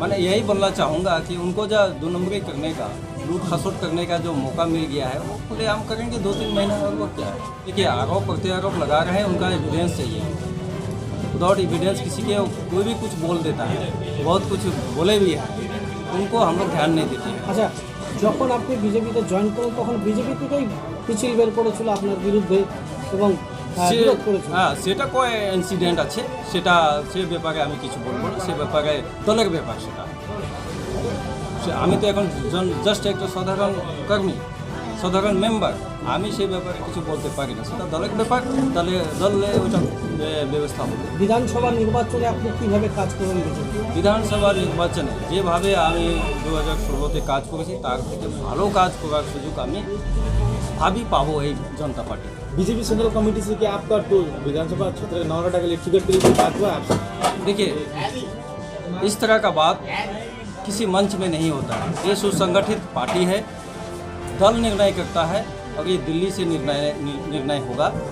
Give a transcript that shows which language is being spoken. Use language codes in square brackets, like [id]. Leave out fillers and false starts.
[hi] मैंने यही बोलना चाहूँगा कि उनको जो 2 नंबरी करने का, लूट खसोट करने का जो मौका मिल गया है वो खुलेआम करेंगे 2-3 महीने और वो क्या है। देखिए, आरोप प्रत्यारोप लगा रहे हैं, उनका एविडेंस चाहिए। विदाउट एविडेंस किसी के कोई भी कुछ बोल देता है, बहुत कुछ बोले भी है, उनको हम लोग ध्यान नहीं देते हैं। [bn] আচ্ছা, যখন আপনি বিজেপিতে জয়েন করেন তখন বিজেপি থেকেই মিছিল বের করেছিল আপনার বিরুদ্ধে এবং বিরোধ করেছিল। হ্যাঁ, সেটা কয় ইনসিডেন্ট আছে, সেটা সে ব্যাপারে আমি কিছু বলবো না। সে ব্যাপারে দলের ব্যাপার, সেটা আমি তো এখন জাস্ট একটা সাধারণ কর্মী, সাধারণ মেম্বার, আমি সেই ব্যাপারে কিছু বলতে পারি না। সেটা দলের ব্যাপার, তাহলে দলে ওটা ব্যবস্থা হবে। বিধানসভা নির্বাচনে আপনি কীভাবে কাজ করবেন? বিধানসভা নির্বাচনে যেভাবে আমি 2016-তে কাজ করেছি তার থেকে ভালো কাজ করার সুযোগ আমি ভাবি পাবো এই जनता पार्टी। [hi] बीजेपी सेंट्रल कमेटी से क्या आपका तो विधानसभा क्षेत्र नागराकटा के लिए टिकट के लिए बात हुआ आपसे? देखिए, इस तरह का बात किसी मंच में नहीं होता है। ये सुसंगठित पार्टी है, दल निर्णय करता है और ये दिल्ली से निर्णय होगा।